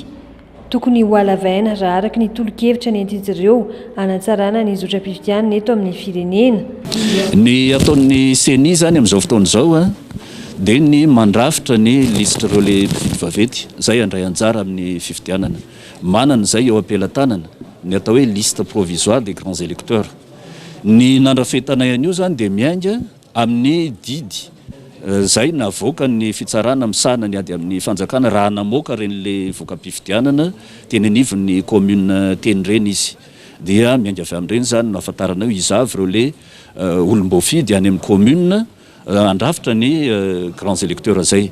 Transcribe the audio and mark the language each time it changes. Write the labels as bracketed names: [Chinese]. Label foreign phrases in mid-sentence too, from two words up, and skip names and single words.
[Malagasy] Tokony ho alavaina raha araka ny tolo-kevitra ny entin'izy ireo anatsarana ny zotra-pifidianana eto amin'ny firenena. Ny ataon'ny seny zany amin'izao fotoana izao dia ny mandrafitra ny lisitra ireo le mpifidy vaventy. Zay andray anjara amin'ny fifidianana. Manana zay eo ampelantanana ny atao hoe [French] liste provisoire des grands électeurs. [Malagasy] Ny nandrafetana ihany io zany dia miainga amin'ny didy. Zay navoaka ny fitsarana misahana ny ady amin'ny fanjakana raha namoaka ren'le voka-pifidianana teny anivon'ny commune teny reny izy dia miainga avy amin'ireny zany no ahafantaranao izavy ireo le olom-boafidy any amin'ny commune andrafitra ny [French] grands électeurs [Malagasy] zay.